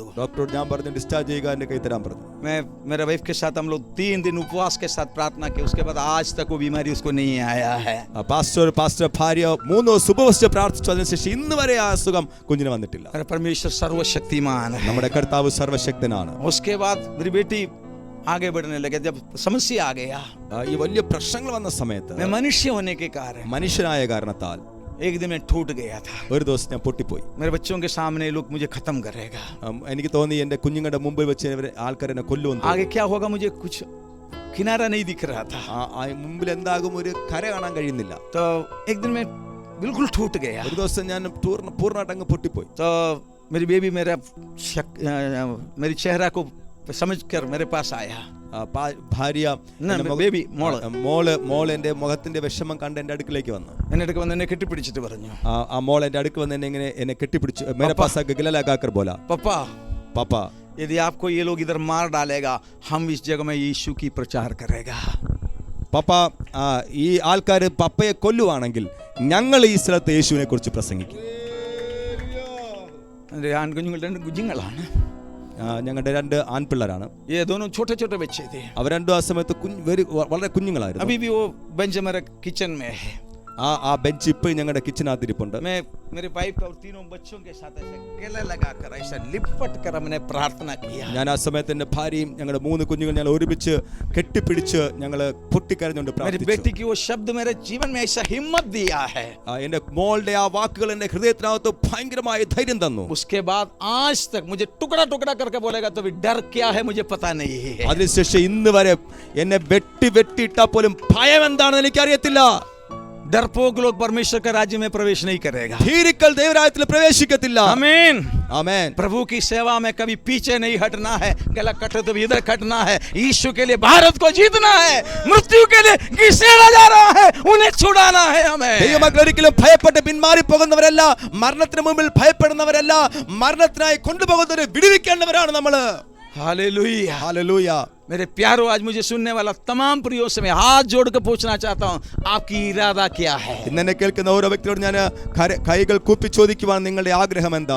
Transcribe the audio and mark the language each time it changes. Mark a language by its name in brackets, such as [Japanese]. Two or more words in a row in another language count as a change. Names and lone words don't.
[Malayalam] ഡോക്ടറോട് ഞാൻ പറഞ്ഞു ഡിസ്ചാർജ് ചെയ്യുക, എൻ്റെ കൈ തരാൻ പറഞ്ഞു। [Hindi] मैं मेरे वाइफ के साथ हम लोग 3 दिन उपवास के साथ प्रार्थना की, उसके बाद आज तक वो बीमारी उसको नहीं आया है। [Malayalam] പാസ്റ്റർ ഭാര്യ 3 ദിവസം ഉപവസിച്ച് പ്രാർത്ഥിച്ചു, അതിനുശേഷം ഇന്ന് വരെ ആ അസുഖം കുഞ്ഞിന് വന്നിട്ടില്ല। [Hindi] परमेश्वर सर्वशक्तिमान है, [Malayalam] നമ്മുടെ കർത്താവ് സർവശക്തനാണ്। [Hindi] उसके बाद मेरी बेटी आगे बढ़ने लगे, जब समस्या आ गया, [Malayalam] ഈ വലിയ പ്രശ്നങ്ങൾ വന്ന സമയത്ത് [Hindi] मैं मनुष्य होने के कारण, [Malayalam] മനുഷ്യനായ കാരണത്താൽ [Hindi] एक दिन मैं टूट गया था। [Malayalam] ഒരു ദിവസം ഞാൻ പൊട്ടിപ്പോയി। [Hindi] मेरे बच्चों के सामने लोग मुझे खत्म करेगा, [Malayalam] എനിക്ക് തോന്നി എൻ്റെ കുഞ്ഞുങ്ങളുടെ മുമ്പിൽ വെച്ച് ആൾക്കാർ എന്നെ കൊല്ലുമെന്ന്। [Hindi] आगे क्या होगा मुझे कुछ किनारा नहीं दिख रहा था, [Malayalam] മുമ്പിൽ എന്താകും ഒരു കര കാണാൻ കഴിയുന്നില്ല। [Hindi] तो एक दिन मैं बिल्कुल टूट गया। [Malayalam] ഒരു ദിവസം ഞാൻ പൂർണ്ണമായിട്ട് അങ്ങ് പൊട്ടിപ്പോയി। [Hindi] तो मेरी बेबी मेरी चेहरा को समझकर मेरे पास आया। [Malayalam] ഭാര്യ മോള് എന്റെ മുഖത്തിന്റെ വിഷമം കണ്ട് എന്റെ അടുക്കിലേക്ക് വന്നു। എന്നെ കെട്ടിപ്പിടിച്ചിട്ട് പറഞ്ഞു, ആ മോൾ എന്റെ അടുക്ക് വന്ന് എന്നെ കെട്ടിപ്പിടിച്ചു। [Hindi] मेरे पास आके गला लगाकर बोला पापा यदि आपको ये लोग इधर मार डालेगा, हम इस जगह में यीशु की प्रचार करेगा। [Malayalam] പപ്പ ഈ ആൾക്കാർ പപ്പയെ കൊല്ലുവാണെങ്കിൽ ഞങ്ങൾ ഈ സ്ഥലത്ത് യേശുവിനെ കുറിച്ച് പ്രസംഗിക്കും। കുഞ്ഞുങ്ങളാണ്, ഞങ്ങളുടെ 2 ആൺപിള്ളേരാണ്। [Hindi] ये दोनों छोटे छोटे बच्चे थे, [Malayalam] അവർ രണ്ടും ആ സമയത്ത് വളരെ കുഞ്ഞുങ്ങളായിരുന്നു। [Hindi] अभी भी वो बेंच मेरे किचन में है। [Malayalam] ആ ബെഞ്ച് ഇപ്പോഴും ഞങ്ങളുടെ കിച്ചനകത്ത് ഇരിപ്പുണ്ട്. [Hindi] मैं मेरे वाइफ और तीनों बच्चों के साथ ऐसे गले लगाकर ऐसा लिपट कर हमने प्रार्थना किया. [Malayalam] ഞാൻ ആ സമയത്ത് എന്റെ ഭാര്യയും ഞങ്ങളുടെ 3 കുഞ്ഞുങ്ങൾ ഞങ്ങൾ ഒരുമിച്ച് കെട്ടിപ്പിടിച്ച് ഞങ്ങൾ പൊട്ടിക്കരഞ്ഞുകൊണ്ട് [Hindi] मेरी [Malayalam] പ്രാർത്ഥിച്ചു. [Hindi] बेटी की वो शब्द मेरे जीवन में ऐसा हिम्मत दिया है. [Malayalam] എന്റെ മോളുടെ ആ വാക്കുകൾ എന്റെ ഹൃദയത്തിനകത്ത് ഭയങ്കരമായ ധൈര്യം തന്നു. [Hindi] उसके बाद आज तक मुझे टुकड़ा टुकड़ा करके बोलेगा तो भी डर क्या है मुझे पता नहीं है. [Malayalam] അതിനുശേഷം ഇന്ന് വരെ എന്നെ വെട്ടിയിട്ടാൽ പോലും ഭയം എന്താണെന്ന് എനിക്കറിയത്തില്ല. [Hindi] डरपोक लोग परमेश्वर के राज्य में प्रवेश नहीं करेगा. [Malayalam] ഭീരുക്കൾ ദൈവരാജ്യത്തിൽ പ്രവേശിക്കത്തില്ല. [Hindi] आमीन. [Malayalam] ആമേൻ. [Hindi] प्रभु की सेवा में कभी पीछे नहीं हटना है. गला कटे तो भी इधर कटना है. यीशु के लिए भारत को जीतना है. मृत्यु के लिए घसीटा जा रहा है, उन्हें छुड़ाना है हमें. [Malayalam] ദൈവമക്കൾ ഒരിക്കലും ഭയപ്പെട്ട് പിന്മാറി പോകുന്നവരല്ല, മരണത്തിന് മുമ്പിൽ ഭയപ്പെടുന്നവരല്ല, മരണത്തിനായി കൊണ്ടുപോകുന്നവരെ വിടുവിക്കേണ്ടവരാണ് നമ്മള്. [Hindi] हालेलुया. [Malayalam] ഹല്ലേലൂയ. [Hindi] मेरे प्यारो, आज मुझे सुनने वाला तमाम प्रियों से मैं हाथ जोड़कर पूछना चाहता हूँ, आपकी इरादा क्या है? [Malayalam] ഇന്നെ കേൾക്കുന്ന ഓരോ വ്യക്തിയോട് ഞാൻ കൈകൾ കൂപ്പി ചോദിക്കുവാൻ നിങ്ങളുടെ ആഗ്രഹം എന്താണ്?